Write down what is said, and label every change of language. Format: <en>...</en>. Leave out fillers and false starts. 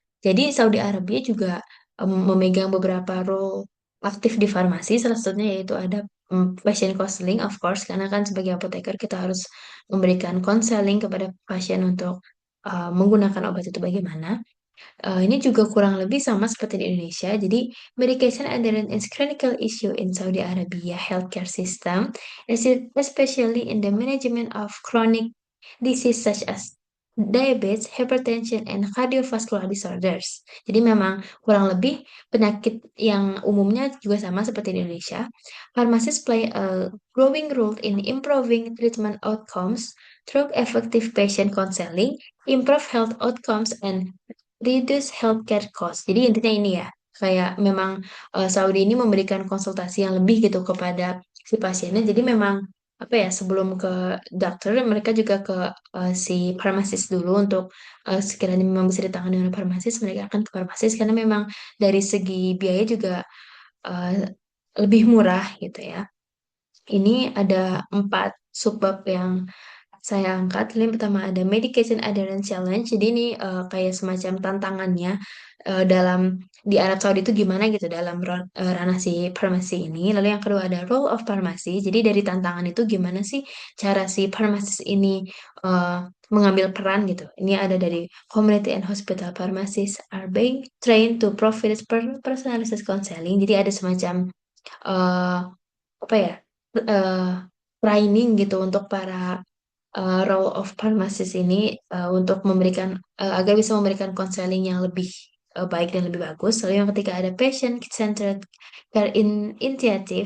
<id>Jadi Saudi Arabia juga memegang beberapa role aktif di farmasi. Salah satunya yaitu ada patient counseling, of course, karena kan sebagai apoteker kita harus memberikan counseling kepada pasien untuk menggunakan obat itu bagaimana. Ini juga kurang lebih sama seperti di Indonesia. Jadi,</id> <en>medication adherence is critical issue in Saudi Arabia healthcare system, especially in the management of chronic disease such as diabetes, hypertension, and cardiovascular disorders.</en> <id>Jadi memang kurang lebih penyakit yang umumnya juga sama seperti di Indonesia.</id> <en>Pharmacists play a growing role in improving treatment outcomes through effective patient counseling, improve health outcomes, and reduce healthcare cost.</en> <id>Jadi intinya ini ya, kayak memang Saudi ini memberikan konsultasi yang lebih gitu kepada si pasiennya. Jadi memang apa ya, sebelum ke dokter mereka juga ke si farmasis dulu untuk sekiranya memang bisa ditangani oleh farmasis, mereka akan ke farmasis karena memang dari segi biaya juga eh, lebih murah gitu ya. Ini ada 4 subbab yang saya angkat. Yang pertama ada Medication Adherence Challenge. Jadi ini kayak semacam tantangannya dalam di Arab Saudi itu gimana gitu dalam ranah si farmasi ini. Lalu yang kedua ada Role of Pharmacy. Jadi dari tantangan itu gimana sih cara si pharmacist ini eh, mengambil peran gitu. Ini ada dari</id> <en>Community and Hospital Pharmacists are being trained to provide personalized counseling.</en> <id>Jadi ada semacam eh, apa ya, eh, training gitu untuk para role of pharmacist ini untuk memberikan agar bisa memberikan konseling yang lebih baik dan lebih bagus. Lalu yang ketiga ada patient centered care initiative.</id>